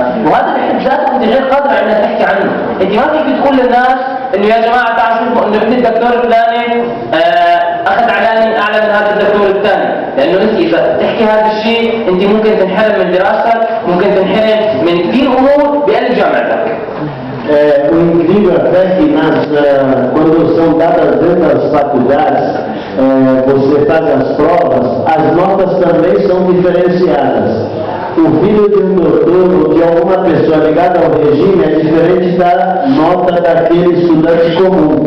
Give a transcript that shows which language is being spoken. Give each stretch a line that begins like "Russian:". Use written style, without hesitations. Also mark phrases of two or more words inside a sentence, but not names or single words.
Arabic: وهذا بحد ذاته أنت غير قادر على أنك تحكي عنه. أنت ما فيك تقول للناس إنه يا جماعة تعالوا شوفوا إنه ابن الدكتور الفلاني أخذ علاني أعلى من هذا الدكتور الثاني، لأنه أنت إذا تحكي هذا الشيء أنت ممكن تنحرم من دراستك، ممكن تنحرم من كثير أمور بقلب جامعتك.
Portuguese: O incrível até que quando são dadas dentro das faculdades, você faz as provas, as notas também são diferenciadas. O filho de um doutor ou de alguma pessoa ligada ao regime é diferente da nota daquele estudante comum.